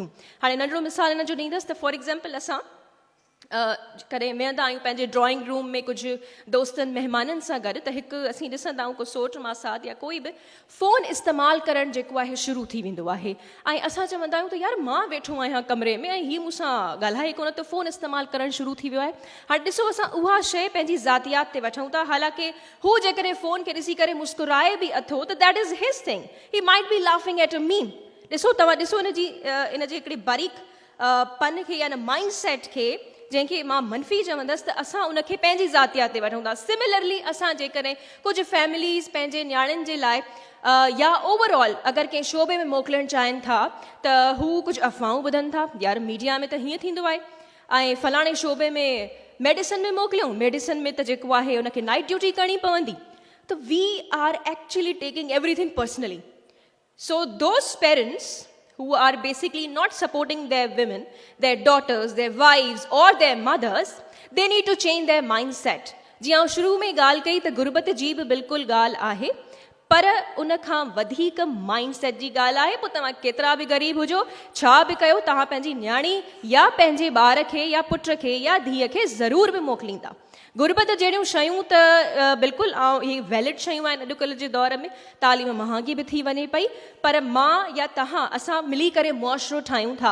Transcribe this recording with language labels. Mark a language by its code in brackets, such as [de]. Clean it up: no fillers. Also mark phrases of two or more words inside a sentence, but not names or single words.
[sd] हाणे नंढिड़ो मिसाल हिन जो ॾींदसि त [en] for example [sd] असां कॾहिं वेहंदा आहियूं पंहिंजे [en] drawing room [sd] में कुझु दोस्तनि महिमाननि सां गॾु, त हिकु असीं ॾिसंदा आहियूं को सोट मासात या कोई बि फ़ोन इस्तेमालु करणु जेको आहे शुरू थी वेंदो आहे, ऐं असां चवंदा आहियूं त यार मां वेठो आहियां कमरे में ऐं हीअ मूंसां ॻाल्हाए कोन, त फ़ोन इस्तेमालु करणु शुरू थी वियो आहे। हाणे ॾिसो, असां उहा शइ पंहिंजी ज़ातियात ते वठूं था, हालांकि हू जेकॾहिं फ़ोन खे ॾिसी करे मुस्कुराए बि अथो त [en] that is his thing, he might be laughing at a meme. [sd] ॾिसो, तव्हां ॾिसो इन जी हिकिड़ी बारीक पन खे या माइंड सेट खे, जंहिंखे मां मनफ़ी चवंदसि, त असां उनखे पंहिंजी ज़ातियात ते वठूं था। सिमिलरली असां जेकॾहिं कुझु फैमिलीज़ पंहिंजे नियाणियुनि जे लाइ या ओवरऑल अगरि कंहिं शोबे में मोकिलणु चाहिनि था, त हू कुझु अफ़वाहूं ॿुधनि था, यार मीडिया में त हीअं थींदो आहे, ऐं फलाणे शोबे में मेडिसिन में मोकिलियूं, मेडिसिन में त जेको आहे उनखे [en] night duty [sd] करणी पवंदी। [en] त we are actually taking everything personally. So those parents who are basically not supporting their women, their daughters, their wives or their mothers, they need to change their mindset. [sd] जी आउं शुरू में ॻाल्हि कई त गुरबत जी बि बिल्कुलु ॻाल्हि आहे, पर उन खां वधीक माइंडसेट जी ॻाल्हि आहे। पोइ तव्हां केतिरा बि ग़रीब हुजो, छा बि कयो, तव्हां पंहिंजी न्याणी या पंहिंजे ॿार खे या पुट खे या धीअ खे ज़रूर बि मोकिलींदा। गुरबत जहिड़ियूं शयूं त बिल्कुलु इहे वैलिड शयूं आहिनि अॼुकल्ह जे दौर में, तालीम महांगी बि थी वञे पई, पर मां या तव्हां असां मिली करे मुआशिरो ठाहियूं था।